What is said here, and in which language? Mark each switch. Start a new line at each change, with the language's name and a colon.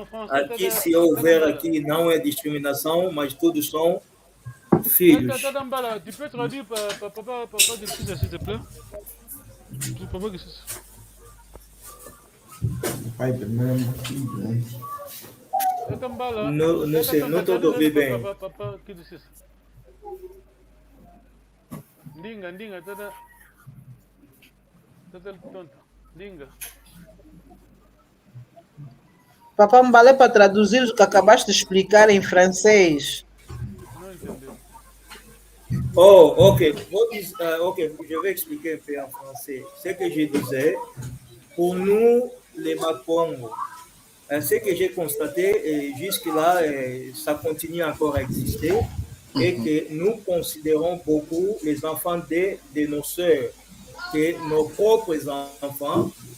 Portuguese: Aqui, se houver aqui, não é discriminação, mas todos são filhos.
French: Tu peux traduire papa de fils, s'il te plaît?
Portuguese: Pai também, filho.
Kongo: Tata Mbala.
Portuguese: Não sei, não estou a ouvir bem. Papa, que disse isso?
Kongo: Ndinga, tata. Tata tonta. Ndinga.
Portuguese: Papá Mbala é para traduzir o que acabaste de explicar em francês. Não entendeu. Oh, ok.
French: Ok, je vais expliquer un peu en français. Ce que je disais, pour nous, les Bakongo, ce que j'ai constaté, jusque-là, ça continue encore à exister, et que nous considérons beaucoup les enfants de nos sœurs, que nos propres enfants.